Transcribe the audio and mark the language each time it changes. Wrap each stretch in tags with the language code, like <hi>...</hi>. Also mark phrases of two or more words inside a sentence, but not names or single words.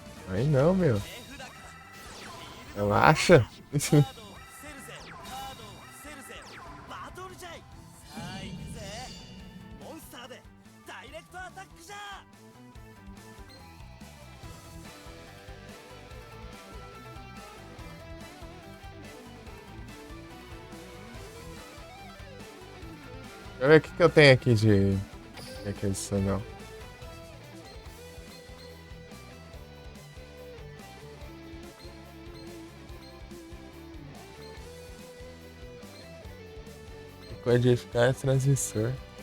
<pt>Aí não, meu.</pt> <ja>手札から</ja> <pt>Relaxa.</pt> <ja>カードを伏せるぜカードを伏せるぜバトルじゃいさあ行くぜモンスターでダイレクトアタックじゃ</ja> <pt>Deixa eu ver o que eu tenho aqui de aquisicional. Codificar transmissor.</pt>